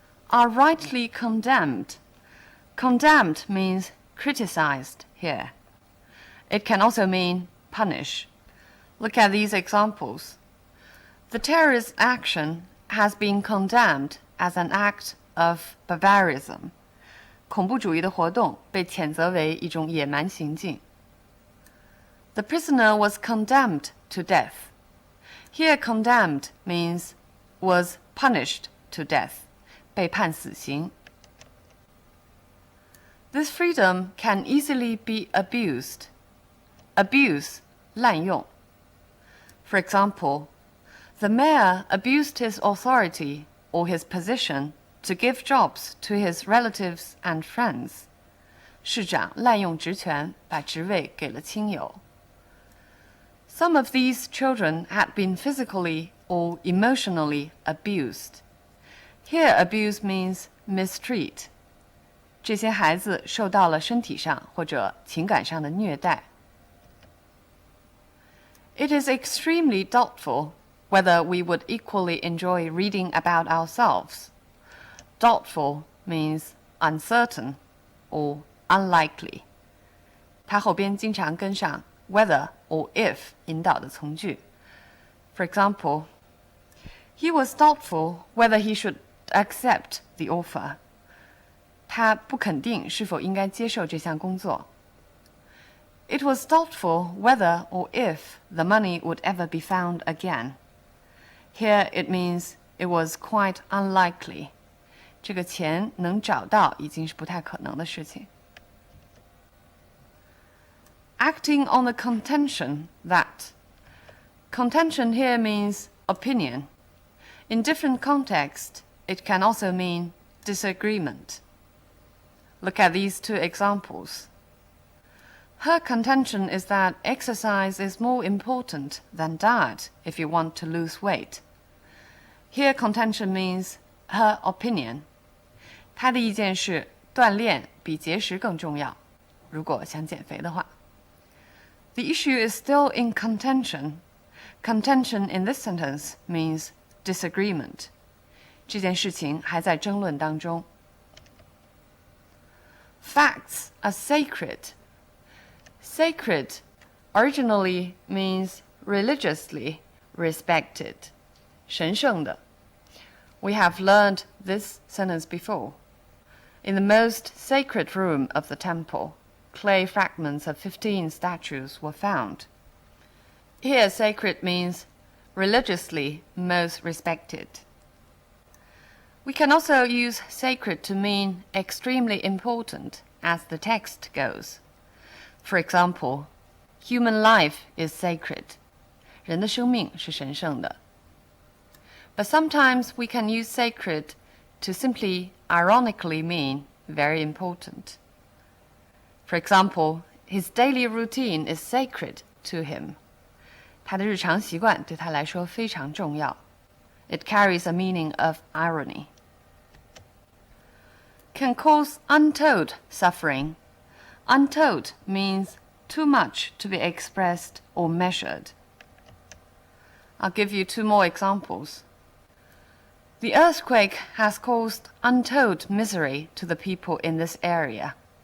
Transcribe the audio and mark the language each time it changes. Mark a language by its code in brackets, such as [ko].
[en] Are rightly condemned. Condemned means criticized here. It can also mean punish. Look at these examples. The terrorist action has been condemned as an act of barbarism. [zh] 恐怖主义的活动被谴责为一种野蛮行径。 [en] The prisoner was condemned to death. Here condemned means was punished to death. [zh] 被判死刑。 [en] This freedom can easily be abused. Abuse, 滥用。 For example, the mayor abused his authority or his position to give jobs to his relatives and friends. [zh] 市长滥用职权，把职位给了亲友。 [en] Some of these children had been physically or emotionally abused. Here, abuse means mistreat. [zh] 这些孩子受到了身体上或者情感上的虐待。 [en] It is extremely doubtful whether we would equally enjoy reading about ourselves. Doubtful means uncertain or unlikely. [zh] 它后边经常跟上 [en] whether or if [zh] 引导的从句。 [en] For example, he was doubtful whether he should accept the offer. [zh] 他不肯定是否应该接受这项工作。 [en] It was doubtful whether or if the money would ever be found again. Here it means it was quite unlikely. [zh] 这个钱能找到已经是不太可能的事情。 [en] Acting on the contention that. Contention here means opinion. In different contexts, it can also mean disagreement. Look at these two examples. Her contention is that exercise is more important than diet if you want to lose weight. Here contention means her opinion. [zh] 她的意见是锻炼比节食更重要，如果想减肥的话。 [en] The issue is still in contention. Contention in this sentence means disagreement. [zh] 这件事情还在争论当中。 [en] Facts are sacred. Sacred originally means religiously respected. [zh] 神圣的。 [en] We have learned this sentence before. In the most sacred room of the temple, clay fragments of 15 statues were found. Here, sacred means religiously most respected. We can also use sacred to mean extremely important, as the text goes. For example, human life is sacred. [zh] 人的生命是神圣的。 [en] But sometimes we can use sacred to simply ironically mean very important. For example, his daily routine is sacred to him. [zh] 他的日常习惯对他来说非常重要。 [en] It carries a meaning of irony. Can cause untold suffering. Untold means too much to be expressed or measured. I'll give you two more examples. The earthquake has caused untold misery to the people in this area.